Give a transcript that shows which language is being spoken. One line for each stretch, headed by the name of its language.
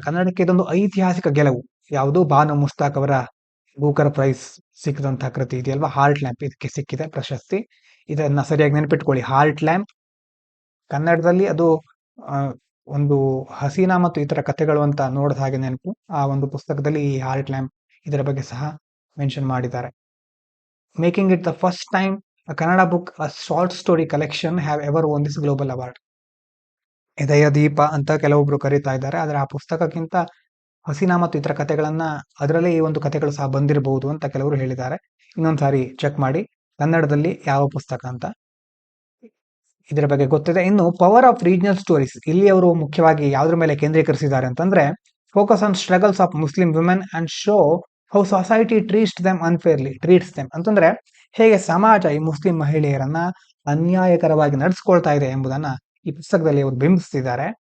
Kannada: ಕನ್ನಡಕ್ಕೆ ಇದೊಂದು ಐತಿಹಾಸಿಕ ಗೆಲುವು. ಯಾವುದು, ಬಾನು ಮುಸ್ತಾಕ್ ಅವರ ಬೂಕರ್ ಪ್ರೈಸ್ ಸಿಕ್ಕಿದಂತಹ ಕೃತಿ ಇದೆಯಲ್ವಾ, ಹಾರ್ಟ್ ಲ್ಯಾಂಪ್, ಇದಕ್ಕೆ ಸಿಕ್ಕಿದೆ ಪ್ರಶಸ್ತಿ. ಇದನ್ನ ಸರಿಯಾಗಿ ನೆನಪಿಟ್ಕೊಳ್ಳಿ. ಹಾರ್ಟ್ ಲ್ಯಾಂಪ್ ಕನ್ನಡದಲ್ಲಿ ಅದು ಒಂದು ಹಸೀನಾ ಮತ್ತು ಇತರ ಕಥೆಗಳು ಅಂತ ನೋಡಿದ ಹಾಗೆ ನೆನಪು. ಆ ಒಂದು ಪುಸ್ತಕದಲ್ಲಿ ಈ ಹಾರ್ಟ್ ಲ್ಯಾಂಪ್ ಇದರ ಬಗ್ಗೆ ಸಹ ಮೆನ್ಷನ್ ಮಾಡಿದ್ದಾರೆ.
English: Making it the first time a Kannada book, a short story collection have ever won this global award.
Kannada: ಇದಯ ದೀಪ ಅಂತ ಕೆಲವೊಬ್ರು ಕರೀತಾ ಇದ್ದಾರೆ. ಆದ್ರೆ ಆ ಪುಸ್ತಕಕ್ಕಿಂತ ಹಸೀನಾ ಮತ್ತು ಇತರ ಕಥೆಗಳನ್ನ, ಅದರಲ್ಲೇ ಈ ಒಂದು ಕಥೆಗಳು ಸಹ ಬಂದಿರಬಹುದು ಅಂತ ಕೆಲವರು ಹೇಳಿದ್ದಾರೆ. ಇನ್ನೊಂದ್ಸಾರಿ ಚೆಕ್ ಮಾಡಿ ಕನ್ನಡದಲ್ಲಿ ಯಾವ ಪುಸ್ತಕ ಅಂತ. ಇದರ ಬಗ್ಗೆ ಗೊತ್ತಿದೆ. ಇನ್ನು
English: power of regional stories,
Kannada: ಇಲ್ಲಿ ಅವರು ಮುಖ್ಯವಾಗಿ ಯಾವ್ದ್ರ ಮೇಲೆ ಕೇಂದ್ರೀಕರಿಸಿದ್ದಾರೆ ಅಂತಂದ್ರೆ,
English: focus on struggles of Muslim women and show how society treats them unfairly
Kannada: ಅಂತಂದ್ರೆ ಹೇಗೆ ಸಮಾಜ ಈ ಮುಸ್ಲಿಂ ಮಹಿಳೆಯರನ್ನ ಅನ್ಯಾಯಕರವಾಗಿ ನಡೆಸ್ಕೊಳ್ತಾ ಇದೆ ಎಂಬುದನ್ನ ಈ ಪುಸ್ತಕದಲ್ಲಿ ಅವರು ಬಿಂಬಿಸ್ತಿದ್ದಾರೆ.